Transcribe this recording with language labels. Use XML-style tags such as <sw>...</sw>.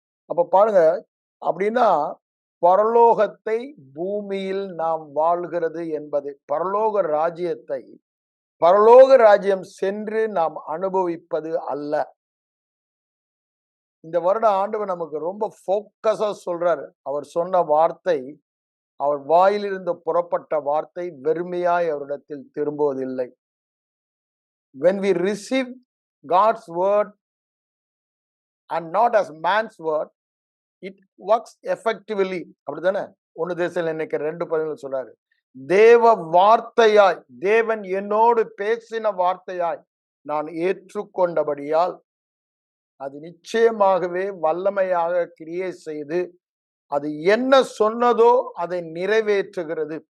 <ta>அப்ப பாருங்க, அப்படின்னா பரலோகத்தை பூமியில் நாம் வாழ்கிறது என்பது, பரலோக ராஜ்யத்தை பரலோக ராஜ்யம் சென்று நாம் அனுபவிப்பது அல்ல. இந்த வருட ஆண்டவர் நமக்கு ரொம்ப போக்கஸா சொல்றாரு. அவர் சொன்ன வார்த்தை, அவர் வாயிலிருந்து புறப்பட்ட வார்த்தை வெறுமையாய் அவரிடத்தில் திரும்புவதில்லை.</ta> <en>When we receive God's word and not as man's word, it works effectively.</en> <ta>அப்படிதானே? 1 தெசலோனிக்கர் 2:11 சொல்றாரு. தேவ வார்த்தையாய், தேவன் என்னோடு பேசின வார்த்தையாய் நான் ஏற்றுக்கொண்டபடியால் அது நிச்சயமாகவே வல்லமையாக கிரியை செய்து அது என்ன சொன்னதோ அதை நிறைவேற்றுகிறது.</ta>